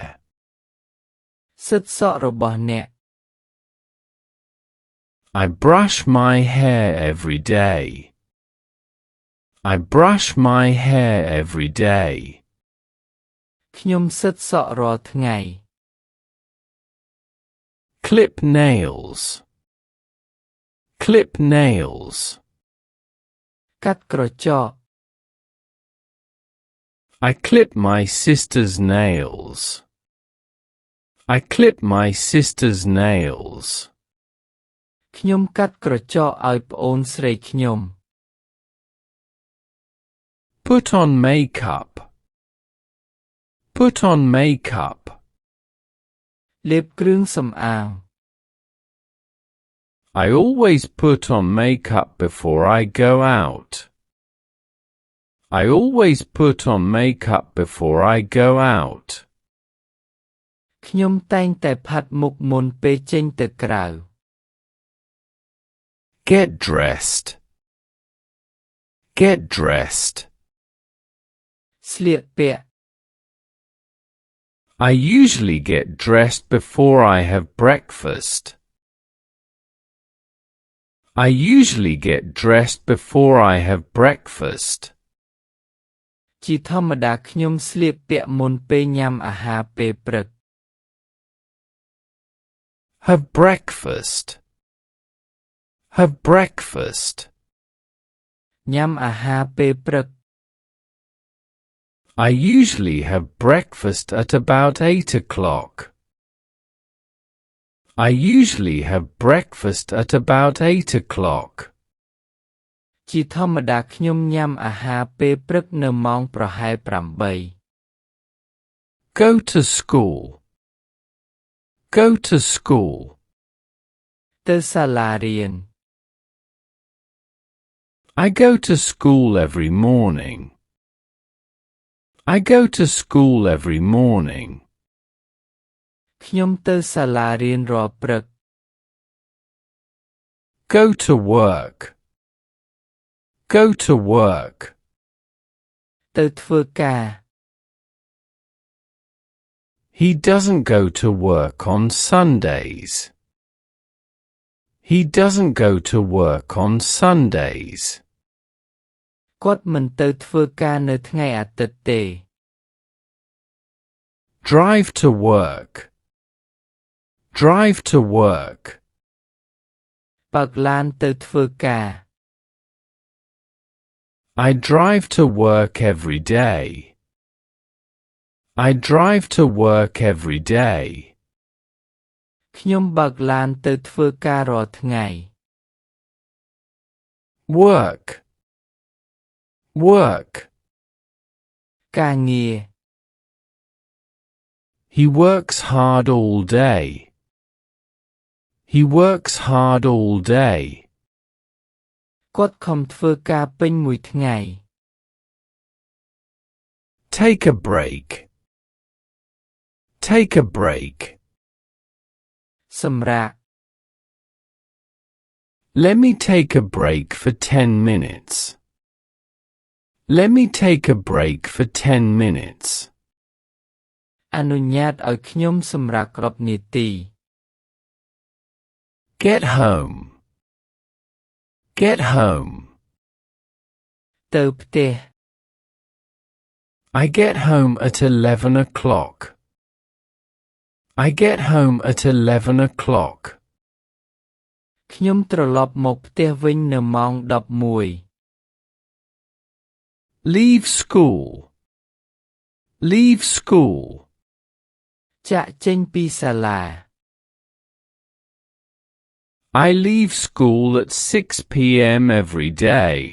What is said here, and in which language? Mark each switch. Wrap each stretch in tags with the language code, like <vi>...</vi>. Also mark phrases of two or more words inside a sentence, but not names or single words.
<km>សិតសក់របស់អ្នក</km> <en>I brush my hair every day. I brush my hair every day.</en> <km>ខ្ញុំសិតសក់រាល់ថ្ងៃ</km> <en>Clip nails. Clip nails.</en> <km>កាត់ក្រចក</km> <en>I clip my sister's nails. I clip my sister's nails.</en> <km>ខ្ញុំកាត់ក្រចកឲ្យប្អូនស្រីខ្ញុំ</km> <en>Put on makeup. Put on makeup.</en> <km>លាបគ្រឿងសម្អាង</km> <en>I always put on makeup before I go out. I always put on makeup before I go out.</en> <km>ខ្ញុំតែងតែផាត់មុខមុនពេលចេញទៅក្រៅ</km> <en>Get dressed. Get dressed.</en> <km>ស្លៀកពាក់</km> <en>I usually get dressed before I have breakfast. I usually get dressed before I have breakfast.</en> <km>ជាធម្មតាខ្ញុំស្លៀកពាក់មុនពេលញ៉ាំអាហារពេលព្រឹក</km> <en>Have breakfast. Have breakfast.</en> <km>ញ៉ាំអាហារពេលព្រឹក</km> <en>I usually have breakfast at about 8 o'clock. I usually have breakfast at about 8 o'clock.</en> <km>ជាធម្មតាខ្ញុំញ៉ាំអាហារពេលព្រឹកនៅម៉ោងប្រហែល 8</km> <en>Go to school. Go to school.</en> <km>ទៅសាលារៀន</km> <en>I go to school every morning. I go to school every morning.</en> <km>ខ្ញុំទៅសាលារៀនរាល់ព្រឹក</km> <en>Go to work. Go to work.</en> <km>ទៅធ្វើការ</km> <en>He doesn't go to work on Sundays. He doesn't go to work on Sundays.</en> <km>គាត់មិនទៅធ្វើការនៅថ្ងៃអាទិត្យទេ</km> <en>Drive to work. Drive to work.</en> <km>បើកឡានទៅធ្វើការ</km> <en>I drive to work every day. I drive to work every day.</en> <km>ខ្ញុំបើកឡានទៅធ្វើការរាល់ថ្ងៃ</km> <en>Work. Work.</en> <km>ការងារ</km> <en>He works hard all day. He works hard all day.</en> <km>គាត់ខំធ្វើការពេញមួយថ្ងៃ</km> <en>Take a break. Take a break.</en> <km>សម្រាក</km> <en>Let me take a break for 10 minutes. Let me take a break for 10 minutes.</en> <km>អនុញ្ញាតឲ្យខ្ញុំសម្រាក10នាទី</km> <en>Get home. Get home.</en> <km>ទៅផ្ទះ</km> <en>I get home at 11 o'clock. I get home at 11 o'clock.</en> <km>ខ្ញុំត្រឡប់មកផ្ទះវិញនៅម៉ោង11</km> <en>Leave school. Leave school.</en> <km>ចាក់ចេញពីសាលា</km> <en>I leave school at 6 p.m. every day.</en>